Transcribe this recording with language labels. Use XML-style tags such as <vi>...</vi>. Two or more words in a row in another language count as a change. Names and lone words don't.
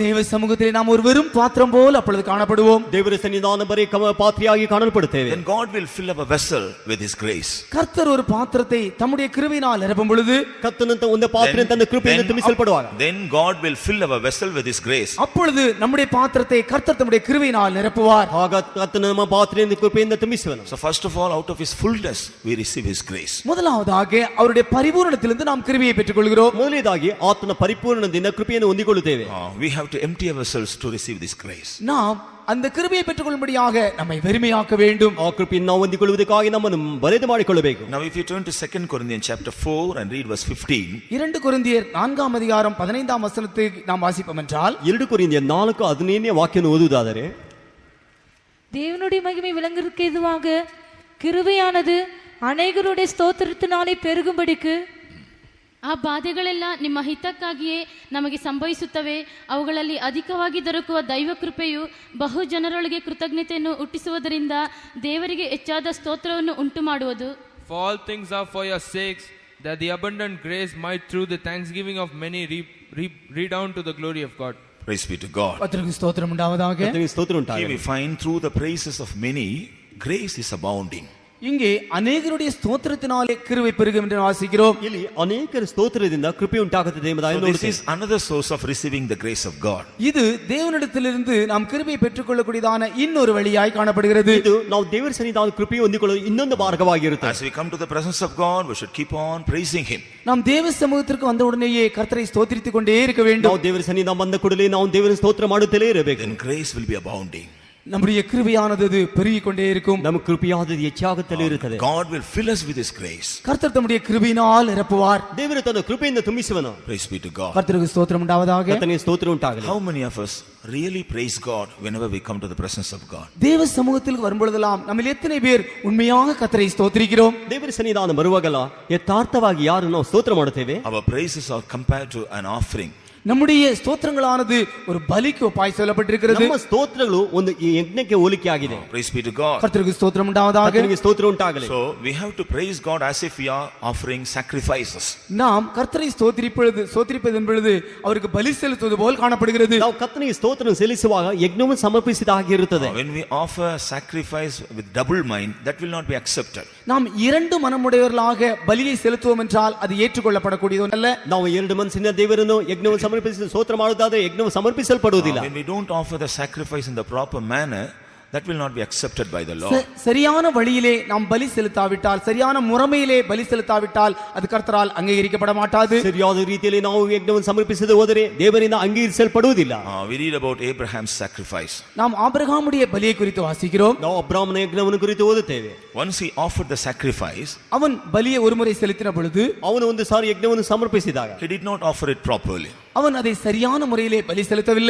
<ta>தேவ சமூகத்திலே நாம் ஒரு வெறும் பாத்திரம் போல் அப்பொழுது காணப்படுவோம்.</ta> <kn>ದೇವರ ಸನ್ನಿಧಾನ ಬರೀ ಪಾತ್ರೆಯಾಗಿ ಕಾಣಲ್ಪಡುತ್ತೇವೆ.</kn> <en>Then God will fill up a vessel with His grace.</en> <ta>கர்த்தர் ஒரு பாத்திரத்தை தம்முடைய கிருபையினால் நிரப்பும் பொழுது</ta> <kn>ಕರ್ತನಂತ ಒಂದು ಪಾತ್ರೆ ತನ್ನ ಕೃಪೆಯಿಂದ ತುಂಬಿಸಲ್ಪಡುವಾಗ</kn> <en>then God will fill up a vessel with His grace.</en> <ta>அப்பொழுது நம்முடைய பாத்திரத்தை கர்த்தர் தம்முடைய கிருபையினால் நிரப்புவார்.</ta> <kn>ಆಗ ಕರ್ತನ ನಮ್ಮ ಪಾತ್ರೆಯಿಂದ ಕೃಪೆಯಿಂದ ತುಂಬಿಸುವನು.</kn> <en>So first of all, out of His fullness we receive His grace.</en> <ta>முதலாவதாக அவருடைய பரிபூரணத்திலிருந்து நாம் கிருபையை பெற்றுக்கொள்கிறோம்.</ta> <kn>ಮೊದಲನೇದಾಗಿ ಆತನ ಪರಿಪೂರ್ಣದಿಂದ ಕೃಪೆಯನ್ನು ಹೊಂದಿಕೊಳ್ಳುತ್ತೇವೆ.</kn> <en>We have to empty ourselves to receive this grace.</en> <ta>நாம் அந்த கிருபையை பெற்றுக்கொள்ளும்படியாக நம்மை வெறுமையாக்க வேண்டும்.</ta> <kn>ಆ ಕೃಪೆಯನ್ನು ನಾವು ಹೊಂದಿಕೊಳ್ಳುವುದಕ್ಕಾಗಿ ನಮ್ಮನ್ನು ಬರೆದು ಮಾಡಿಕೊಳ್ಳಬೇಕು.</kn> <en>Now if you turn to 2 Corinthians chapter 4 and read verse 15.</en> <ta>2 கொரிந்தியர் 4ஆம் அதிகாரம் 15ஆம் வசனத்தை நாம் வாசிப்போம் என்றால்</ta> <kn>2 ಕೊರಿಂಥಿಯರ್ 4:15 ವಾಕ್ಯವನ್ನು ಓದುವುದಾದರೆ,</kn> <ta>தேவனுடைய மகிமை விளங்குவதற்கு ஏதுவாக கிருபையானது அநேகருடைய ஸ்தோத்திரத்தினாலே பெருகும்படிக்கு</ta> <kn>ಆ ಬಾಧೆಗಳೆಲ್ಲ ನಿಮ್ಮ ಹಿತಕ್ಕಾಗಿಯೇ ನಮಗೆ ಸಂಭವಿಸುತ್ತವೆ. ಅವುಗಳಲ್ಲಿ ಅಧಿಕವಾಗಿ ದೊರಕುವ ದೈವ ಕೃಪೆಯು ಬಹು ಜನರೊಳಗೆ ಕೃತಜ್ಞತೆಯನ್ನು ಹುಟ್ಟಿಸುವುದರಿಂದ ದೇವರಿಗೆ ಹೆಚ್ಚಾದ ಸ್ತೋತ್ರವನ್ನು ಉಂಟು ಮಾಡುವುದು.</kn> <en>For all things are for your sakes, that the abundant grace might through the thanksgiving of many redound to the glory of God. Praise be to God.</en> <ta>கர்த்தருக்கு ஸ்தோத்திரம் உண்டாவதாக. கர்த்தருக்கு ஸ்தோத்திரம்</ta> <en>Here</en> <ta>உண்டாகட்டும்.</ta> <en>we find through the praises of many, grace is abounding.</en> <ta>இங்கே அநேகருடைய ஸ்தோத்திரத்தினாலே கிருபை பெருகும் என்று வாசிக்கிறோம்.</ta> <kn>ಇಲ್ಲಿ ಅನೇಕರ ಸ್ತೋತ್ರದಿಂದ ಕೃಪೆ ಉಂಟಾಗುತ್ತದೆ ಎಂಬುದಾಗಿ</kn> <en>So this</en> <kn>ನೋಡುತ್ತೇವೆ.</kn> <en>is another source of receiving the grace of God.</en> <ta>இது தேவனிடத்திலிருந்து நாம் கிருபையை பெற்றுக்கொள்ளக்கூடியதான இன்னொரு வழியாய் காணப்படுகிறது.</ta> <kn>ಇದು ನಾವು ದೇವರ ಸನ್ನಿಧಾನದ ಕೃಪೆಯನ್ನು ಹೊಂದಿಕೊಳ್ಳಲು ಇನ್ನೊಂದು ಮಾರ್ಗವಾಗಿರುತ್ತದೆ.</kn> <en>As we come to the presence of God, we should keep on praising Him.</en> <ta>நாம் தேவ சமூகத்திற்கு வந்த உடனேயே கர்த்தரை ஸ்தோத்திரித்துக் கொண்டே இருக்க வேண்டும்.</ta> <kn>ನಾವು ದೇವರ ಸನ್ನಿಧಾನ ಬಂದ ಕೂಡಲೇ ನಾವು ದೇವರ ಸ್ತೋತ್ರ ಮಾಡುತ್ತಲೇ ಇರಬೇಕು.</kn> <en>Then grace will be abounding.</en> <ta>நம்முடைய கிருபையானது அது பெருகிக் கொண்டே இருக்கும்.</ta> <kn>ನಮ್ಮ ಕೃಪೆಯಾದದ್ದು ಹೆಚ್ಚಾಗುತ್ತಲೇ ಇರುತ್ತದೆ.</kn> <en>God will fill us with His grace.</en> <ta>கர்த்தர் தம்முடைய கிருபையினால் நிரப்புவார்.</ta> <kn>ದೇವರು ತನ್ನ ಕೃಪೆಯಿಂದ ತುಂಬಿಸುವನು.</kn> <en>Praise be to God.</en> <ta>கர்த்தருக்கு ஸ்தோத்திரம் உண்டாவதாக.</ta> <kn>ಕರ್ತನಿಗೆ ಸ್ತೋತ್ರ ಉಂಟಾಗಲಿ.</kn> <en>How many of us really praise God whenever we come to the presence of God?</en> <ta>தேவ சமூகத்திற்கு வரும்பொழுதெல்லாம் நம்மில் எத்தனை பேர் உண்மையாக கர்த்தரை ஸ்தோத்திரிக்கிறோம்?</ta> <kn>ದೇವರ ಸನ್ನಿಧಾನ ಬರುವಾಗಲ್ಲ ಯಥಾರ್ಥವಾಗಿ ಯಾರು ನಾವು ಸ್ತೋತ್ರ ಮಾಡುತ್ತೇವೆ?</kn> <en>Our praises are compared to an offering.</en> <ta>நம்முடைய ஸ்தோத்திரங்களானது ஒரு பலிக்கு ஒப்பாய் சொல்லப்பட்டிருக்கிறது.</ta> <kn>ನಮ್ಮ ಸ್ತೋತ್ರಗಳು ಒಂದು ಯಜ್ಞಕ್ಕೆ ಹೋಲಿಕೆ ಆಗಿದೆ.</kn> <en>Praise be to God.</en> <ta>கர்த்தருக்கு ஸ்தோத்திரம் உண்டாவதாக.</ta> <kn>ಕರ್ತನಿಗೆ ಸ್ತೋತ್ರ ಉಂಟಾಗಲಿ.</kn> <en>So we have to praise God as if we are offering sacrifices.</en> <ta>நாம் கர்த்தரை ஸ்தோத்திரிப்பதன் பொழுது அவருக்கு பலி செலுத்துவது போல் காணப்படுகிறது.</ta> <kn>ನಾವು ಕರ್ತನಿಗೆ ಸ್ತೋತ್ರ ಸಲ್ಲಿಸುವಾಗ ಯಜ್ಞವನ್ನು ಸಮರ್ಪಿಸಿದ ಹಾಗೆ ಇರುತ್ತದೆ.</kn> <en>When we offer sacrifice with double mind, that will not be accepted.</en> <ta>நாம் இரண்டு மனமுடையவர்களாக பலியை செலுத்துவோம் என்றால் அது ஏற்றுக்கொள்ளப்படக்கூடியது அல்ல.</ta> <kn>ನಾವು ಎರಡು ಮನಸ್ಸಿನ ದೇವರನ್ನು ಯಜ್ಞವನ್ನು ಸಮರ್ಪಿಸಿ ಸ್ತೋತ್ರ ಮಾಡುವುದಾದರೆ ಯಜ್ಞವು ಸಮರ್ಪಿಸಲ್ಪಡುವುದಿಲ್ಲ.</kn> <en>When we don't offer the sacrifice in the proper manner, that will not be accepted by the Lord.</en> <ta>சரியான வழியிலே நாம் பலி செலுத்தாவிட்டால், சரியான முறைமையிலே பலி செலுத்தாவிட்டால் அது கர்த்தரால் அங்கீகரிக்கப்பட மாட்டாது.</ta> <kn>ಸರಿಯಾದ ರೀತಿಯಲ್ಲಿ ನಾವು ಯಜ್ಞವನ್ನು ಸಮರ್ಪಿಸದೆ ಹೋದರೆ ದೇವರಿಂದ ಅಂಗೀಕರಿಸಲ್ಪಡುವುದಿಲ್ಲ.</kn> <en>We read about Abraham's sacrifice.</en> <ta>நாம் ஆபிரகாமுடைய பலியை குறித்து வாசிக்கிறோம்.</ta> <kn>ನಾವು ಅಬ್ರಾಮನ ಯಜ್ಞವನ್ನು ಕುರಿತು ಓದುತ್ತೇವೆ.</kn> <en>Once he offered the sacrifice,</en> <ta>அவன் பலியை ஒருமுறை செலுத்தின பொழுது</ta> <kn>ಅವನು ಒಂದು ಸಾರಿ ಯಜ್ಞವನ್ನು ಸಮರ್ಪಿಸಿದಾಗ</kn> <en>he did not offer it properly.</en> <ta>அவன் அதை சரியான முறையிலே பலி செலுத்தவில்லை.</ta>